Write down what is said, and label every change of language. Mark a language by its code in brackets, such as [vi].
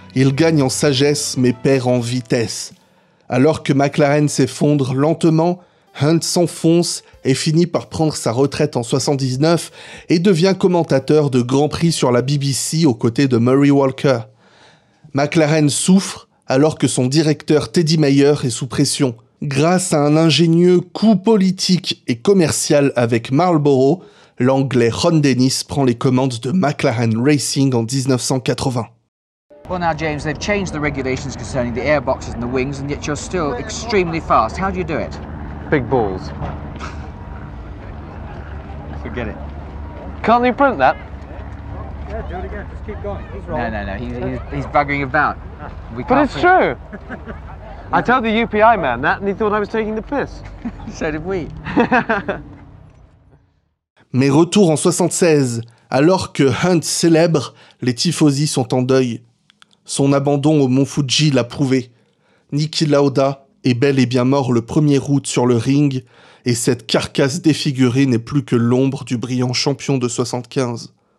[fr] Il gagne en sagesse, mais perd en vitesse. Alors que McLaren s'effondre lentement, Hunt s'enfonce et finit par prendre sa retraite en 79 et devient commentateur de Grand Prix sur la BBC aux côtés de Murray Walker. McLaren souffre alors que son directeur Teddy Mayer est sous pression. Grâce à un ingénieux coup politique et commercial avec Marlboro, l'anglais Ron Dennis prend les commandes de McLaren Racing en 1980. [en] Well now, James, they've changed the regulations concerning the air boxes and the wings, and yet you're still extremely fast. How do you do it? Big balls. Forget it. Can't they print that? Yeah, do it again. Just keep going. He's wrong. No. He's buggering about. We can't. But it's true. I told the UPI man that, and he thought I was taking the piss. So did we. [fr] Mais retour en 76, alors que Hunt célèbre, les tifosi sont en deuil. Son abandon au Mont Fuji l'a prouvé. Niki Lauda est bel et bien mort le 1er août sur le ring, et cette carcasse défigurée n'est plus que l'ombre du brillant champion de 75.